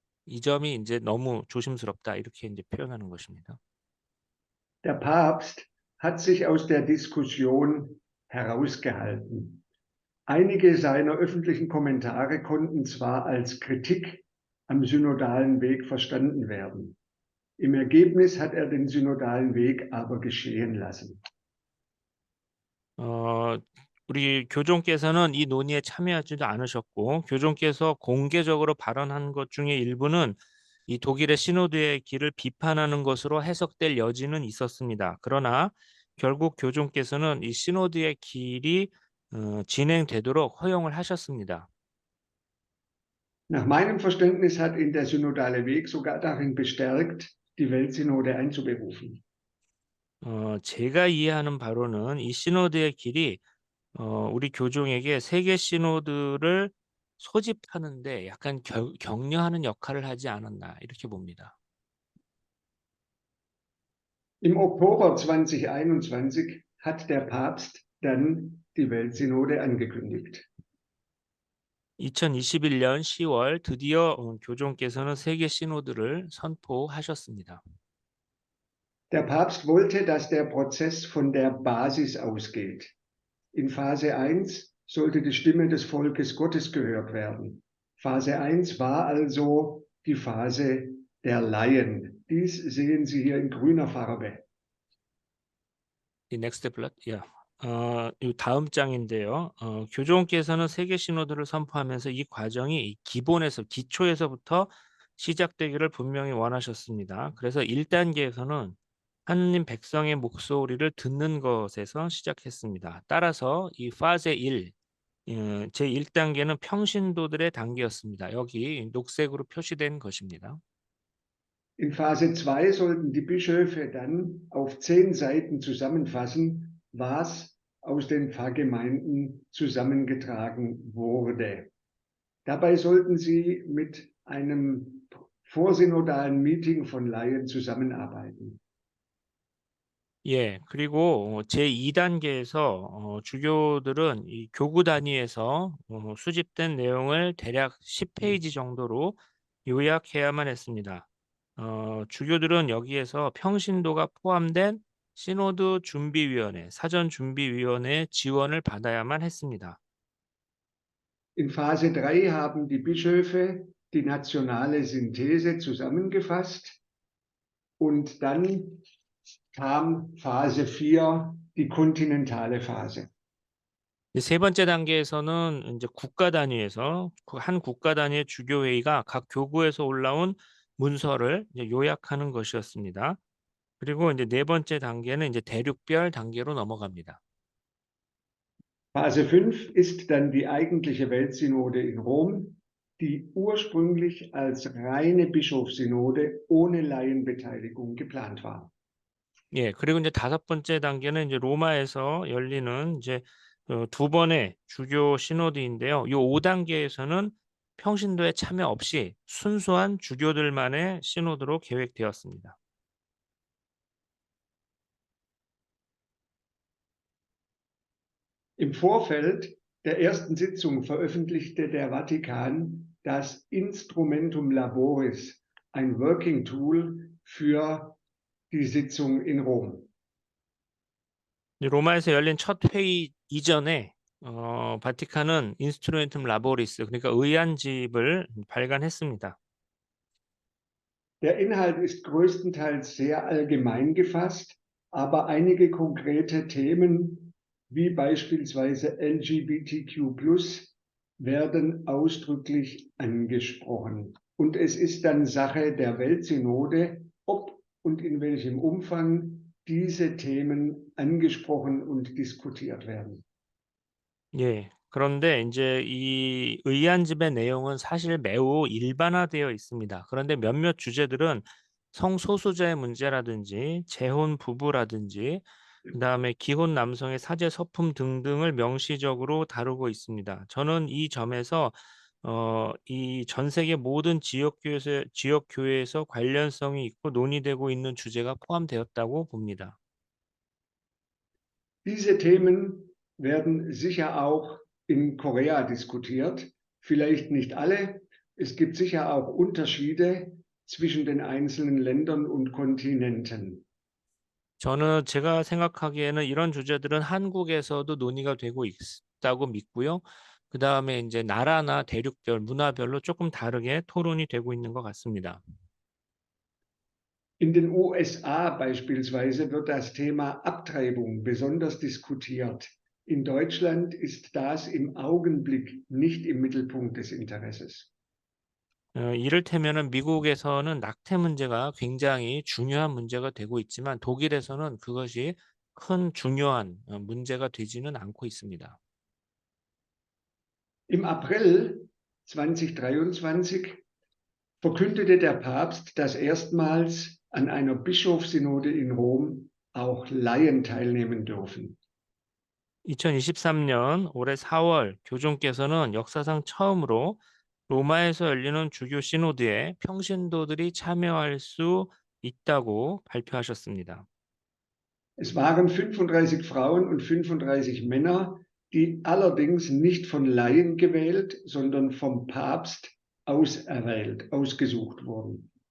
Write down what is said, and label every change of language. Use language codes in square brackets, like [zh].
[ko] 이 점이 이제 너무 조심스럽다 이렇게 이제 표현하는 것입니다. [de] Der Papst hat sich aus der Diskussion herausgehalten. Einige seiner öffentlichen Kommentare konnten zwar als Kritik am synodalen Weg verstanden werden. Im Ergebnis hat er den synodalen Weg aber geschehen lassen. [ko] 우리 교종께서는 이 논의에 참여하지도 않으셨고 교종께서 공개적으로 발언한 것 중에 일부는 이 독일의 시노드의 길을 비판하는 것으로 해석될 여지는 있었습니다. 그러나 결국 교종께서는 이 시노드의 길이 진행되도록 허용을 하셨습니다. [de] Nach meinem Verständnis hat ihn der synodale Weg sogar darin bestärkt, die Weltsynode einzuberufen. [ko] 제가 이해하는 바로는 이 시노드의 길이 우리 교종에게 세계 시노드를 소집하는데 약간 격려하는 역할을 하지 않았나 이렇게 봅니다. [de] Im Oktober 2021 hat der Papst dann die Weltsynode angekündigt. [ko] 2021년 10월 드디어 교종께서는 세계 시노드를 선포하셨습니다. [de] Der Papst wollte, dass der Prozess von der Basis ausgeht. In Phase 1 sollte die Stimme des Volkes Gottes gehört werden. Phase 1 war also die Phase der Laien. Dies sehen Sie hier in grüner Farbe. [en] The next blood, yeah. [ko] 이 다음 장인데요. 교종께서는 세계 시노드를 선포하면서 이 과정이 이 기초에서부터 시작되기를 분명히 원하셨습니다. 그래서 1단계에서는 하느님 백성의 목소리를 듣는 것에서 시작했습니다. 따라서 이 파제 1, 제 1단계는 평신도들의 단계였습니다. 여기 녹색으로 표시된 것입니다. [de] In Phase 2 sollten die Bischöfe dann auf 10 Seiten zusammenfassen, was aus den Pfarrgemeinden zusammengetragen wurde. Dabei sollten sie mit einem vorsynodalen Meeting von Laien zusammenarbeiten. [ko] 예, 그리고 제2단계에서 주교들은 이 교구 단위에서 수집된 내용을 대략 10페이지 정도로 요약해야만 했습니다. 주교들은 여기에서 평신도가 포함된 시노드 준비위원회, 사전 준비위원회의 지원을 받아야만 했습니다. [de] In Phase 3 haben die Bischöfe die nationale Synthese zusammengefasst und dann kam Phase 4, die kontinentale Phase. [ko] 세 번째 단계에서는 이제 국가 단위에서 한 국가 단위의 주교회의가 각 교구에서 올라온 문서를 이제 요약하는 것이었습니다. 그리고 이제 네 번째 단계는 이제 대륙별 단계로 넘어갑니다. [de] Phase 5 ist dann die eigentliche Weltsynode in Rom, die ursprünglich als reine Bischofssynode ohne Laienbeteiligung geplant war. [ko] 예, 그리고 이제 다섯 번째 단계는 이제 로마에서 열리는 이제 두 번의 주교 시노드인데요. 이 5단계에서는 평신도의 참여 없이 순수한 주교들만의 시노드로 계획되었습니다. [de] Im Vorfeld der ersten Sitzung veröffentlichte der Vatikan das Instrumentum Laboris, ein Working Tool für die Sitzung in Rom. [ko] 로마에서 열린 첫 회의 이전에 바티칸은 인스트루멘tum 라보리스, 그러니까 의안집을 발간했습니다. [de] Der Inhalt ist größtenteils sehr allgemein gefasst, aber einige konkrete Themen wie beispielsweise LGBTQ+ werden ausdrücklich angesprochen. Und es ist dann Sache der Weltsynode, ob und in welchem Umfang diese Themen angesprochen und diskutiert werden. [ko] 예. 그런데 이제 이 의안집의 내용은 사실 매우 일반화되어 있습니다. 그런데 몇몇 주제들은 성소수자의 문제라든지 재혼 부부라든지 그다음에 기혼 남성의 사제 서품 등등을 명시적으로 다루고 있습니다. 저는 이 점에서 이 전 세계 모든 지역 교회에서 관련성이 있고 논의되고 있는 주제가 포함되었다고 봅니다. [de] Diese Themen werden sicher auch in Korea diskutiert, vielleicht nicht alle. Es gibt sicher auch Unterschiede zwischen den einzelnen Ländern und Kontinenten. [ko] 제가 생각하기에는 이런 주제들은 한국에서도 논의가 되고 있다고 믿고요. 그다음에 이제 나라나 대륙별, 문화별로 조금 다르게 토론이 되고 있는 것 같습니다. [de] In den USA beispielsweise wird das Thema Abtreibung besonders diskutiert. In Deutschland ist das im Augenblick nicht im Mittelpunkt des Interesses. [ko] 이를테면은 미국에서는 낙태 문제가 굉장히 중요한 문제가 되고 있지만 독일에서는 그것이 큰 중요한 문제가 되지는 않고 있습니다. [de] Im April 2023 verkündete der Papst, dass erstmals an einer Bischofssynode in Rom auch Laien teilnehmen dürfen. [ko] 2023년 올해 4월 교종께서는 역사상 처음으로 로마에서 열리는 주교 시노드에 평신도들이 참여할 수 있다고 발표하셨습니다. [de] Es waren 35 Frauen und 35 Männer, die allerdings nicht von Laien gewählt, sondern vom Papst auserwählt, ausgesucht wurden.